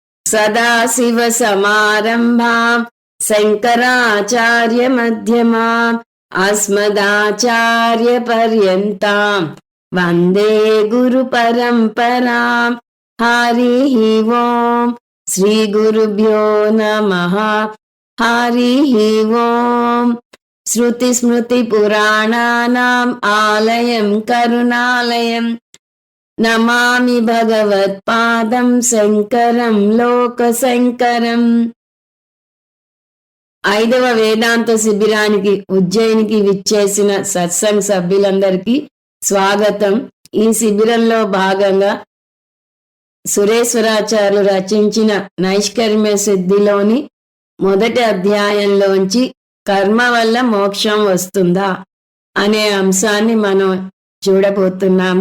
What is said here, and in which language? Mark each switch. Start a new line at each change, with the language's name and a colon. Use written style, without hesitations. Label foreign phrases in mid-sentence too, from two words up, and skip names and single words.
Sanskrit: सदाशिवसमारम्भाम् शङ्कराचार्यमध्यमाम् अस्मदाचार्यपर्यन्ताम् वन्दे गुरुपरम्पराम्। हरिः ओम् श्रीगुरुभ्यो नमः। हरिः ओम्। श्रुतिस्मृतिपुराणानाम् आलयम् करुणालयम् నమామి భగవత్పాదం శంకరం లోకశంకరం.
Telugu: 5వ వేదాంత శిబిరానికి ఉజ్జయినికి విచ్చేసిన సత్సంగ్ సభ్యులందరికీ స్వాగతం. ఈ శిబిరంలో భాగంగా సురేశ్వరాచార్యులు రచించిన నైష్కర్మ్య సిద్ధిలోని మొదటి అధ్యాయంలోంచి కర్మ వల్ల మోక్షం వస్తుందా అనే అంశాన్ని మనం చూడబోతున్నాము.